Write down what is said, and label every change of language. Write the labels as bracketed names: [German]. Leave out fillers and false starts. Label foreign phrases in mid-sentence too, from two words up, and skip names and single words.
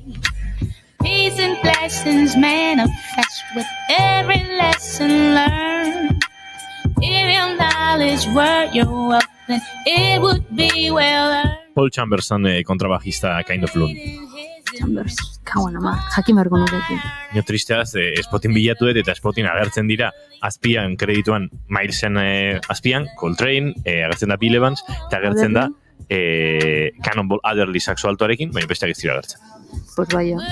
[English] Peace and blessings manifest with every lesson learned. If your knowledge were your wealth, then it would be well earned. [Basque] Paul Chamberson, kontrabajista Kind of Blue. Chambers, kauen ama, jakin beharko nuketik. Nio tristeaz, Spotin bilatu dut eta Spotin agertzen dira azpian kredituan Milesen azpian, Coltrane, agertzen da Bill Evans, eta agertzen da Cannonball Adderley saxo altoarekin, baina besteak ez dira agertzen. [Spanish] Pues vaya.